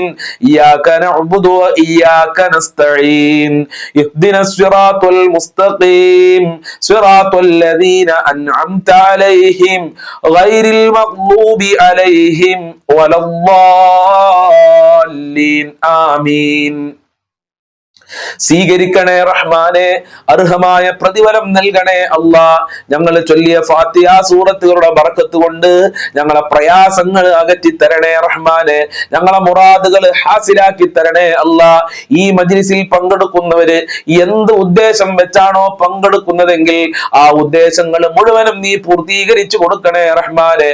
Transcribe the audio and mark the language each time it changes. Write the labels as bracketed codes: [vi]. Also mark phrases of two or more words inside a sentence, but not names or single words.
[ar] إياك نعبد وإياك نستعين. اهدنا الصراط المستقيم صراط الذين أنعمت عليهم غير المغضوب عليهم ولا الضالين. آمين. [ml] സ്വീകരിക്കണേ റഹ്മാനെ, അർഹമായ പ്രതിഫലം നൽകണേ അല്ലാ. ഞങ്ങൾ ചൊല്ലിയ ഫാത്തിഹ സൂറത്തുകളുടെ ബർക്കത്ത് കൊണ്ട് ഞങ്ങളെ പ്രയാസങ്ങൾ അകറ്റി തരണേ റഹ്മാനെ. ഞങ്ങളെ മുറാദുകൾ ഹാസിലാക്കി തരണേ അല്ലാ. ഈ മജ്ലിസിൽ പങ്കെടുക്കുന്നവര് എന്ത് ഉദ്ദേശം വെച്ചാണോ പങ്കെടുക്കുന്നതെങ്കിൽ ആ ഉദ്ദേശങ്ങൾ മുഴുവനും നീ പൂർത്തീകരിച്ചു കൊടുക്കണേ റഹ്മാനെ.